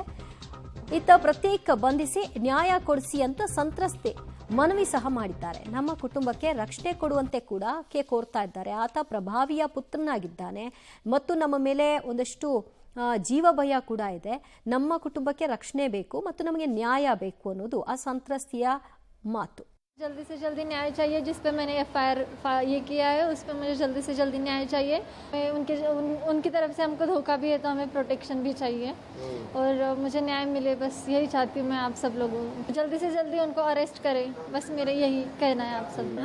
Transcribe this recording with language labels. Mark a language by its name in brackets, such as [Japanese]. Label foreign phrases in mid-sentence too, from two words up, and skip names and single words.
[Kannada] ಇತ್ತ ಪ್ರತೀಕ್ ಬಂಧಿಸಿ ನ್ಯಾಯ ಕೊಡಿಸಿ ಅಂತ ಸಂತ್ರಸ್ತೆ ಮನವಿ ಸಹ ಮಾಡಿದ್ದಾರೆ. ನಮ್ಮ ಕುಟುಂಬಕ್ಕೆ ರಕ್ಷಣೆ ಕೊಡುವಂತೆ ಕೂಡ ಕೋರ್ತಾ ಇದ್ದಾರೆ. ಆತ ಪ್ರಭಾವಿಯ ಪುತ್ರನಾಗಿದ್ದಾನೆ ಮತ್ತು ನಮ್ಮ ಮೇಲೆ ಒಂದಷ್ಟು ಜೀವ ಭಯ ಕೂಡ ಇದೆ. ನಮ್ಮ ಕುಟುಂಬಕ್ಕೆ ರಕ್ಷಣೆ ಬೇಕು ಮತ್ತು ನಮಗೆ ನ್ಯಾಯ ಬೇಕು ಅನ್ನೋದು ಆ ಸಂತ್ರಸ್ತೆಯ ಮಾತು. [Hindi] जल्दी से जल्दी न्याय चाहिए. जिस पे मैंने एफआईआर ये किया है उस पे मुझे जल्दी से जल्दी न्याय चाहिए. उनकी तरफ से हमको धोखा भी है तो हमें प्रोटेक्शन भी चाहिए और मुझे न्याय मिले. बस यही चाहती हूँ मैं आप सब लोगों. जल्दी से जल्दी उनको अरेस्ट करें, बस मेरा यही कहना है आप सब.